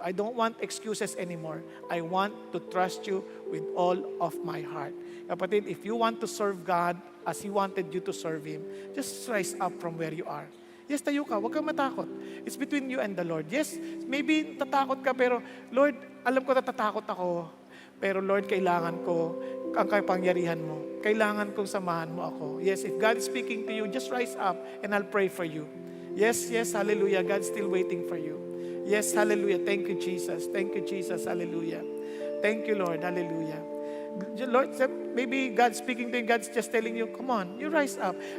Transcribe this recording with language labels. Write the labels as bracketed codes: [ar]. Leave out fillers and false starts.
[en] I don't want excuses anymore. I want to trust you with all of my heart. Kapatid, if you want to serve God as He wanted you to serve Him, just rise up from where you are. Yes, [tl] tayo ka. Huwag kang matakot. [en] It's between you and the Lord. [tl] Yes, maybe tatakot ka, pero Lord, alam ko natatakot ako. Pero Lord, kailangan ko ang kapangyarihan mo. Kailangan kong samahan mo ako. [en] Yes, if God is speaking to you, just rise up and I'll pray for you. Yes, hallelujah. God's still waiting for you. Yes, hallelujah. Thank you, Jesus. Thank you, Jesus. Hallelujah. Thank you, Lord. Hallelujah. Lord, maybe God's speaking to you. God's just telling you, come on, you rise up.